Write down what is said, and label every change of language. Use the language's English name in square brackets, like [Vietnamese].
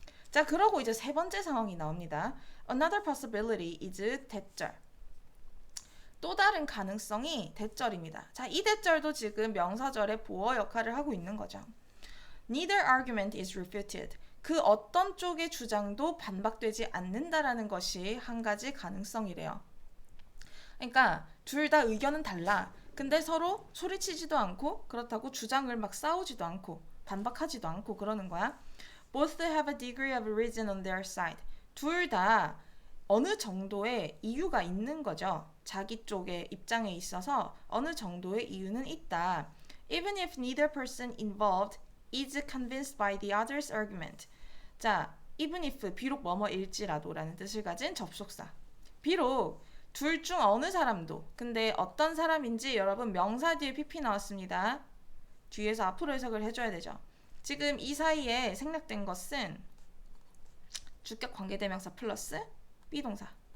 [Korean] 자, 그러고 이제 세 번째 상황이 나옵니다. [English] Another possibility is 대절. [Korean] 또 다른 가능성이 대절입니다. 자, 이 대절도 지금 명사절의 보어 역할을 하고 있는 거죠. [English] Neither argument is refuted. [Korean] 그 어떤 쪽의 주장도 반박되지 않는다라는 것이 한 가지 가능성이래요. 그러니까 둘 다 의견은 달라. 근데 서로 소리치지도 않고 그렇다고 주장을 막 싸우지도 않고 반박하지도 않고 그러는 거야. [English] Both have a degree of reason on their side. [Korean] 둘 다 어느 정도의 이유가 있는 거죠. 자기 쪽의 입장에 있어서 어느 정도의 이유는 있다. [English] Even if neither person involved is convinced by the other's argument. [Korean] 자, even if, 비록 뭐뭐일지라도 라는 뜻을 가진 접속사. 비록 둘 중 어느 사람도, 근데 어떤 사람인지 여러분 명사 뒤에 PP 나왔습니다. 뒤에서 앞으로 해석을 해줘야 되죠. 지금 이 사이에 생략된 것은 주격 관계대명사 플러스 B동사.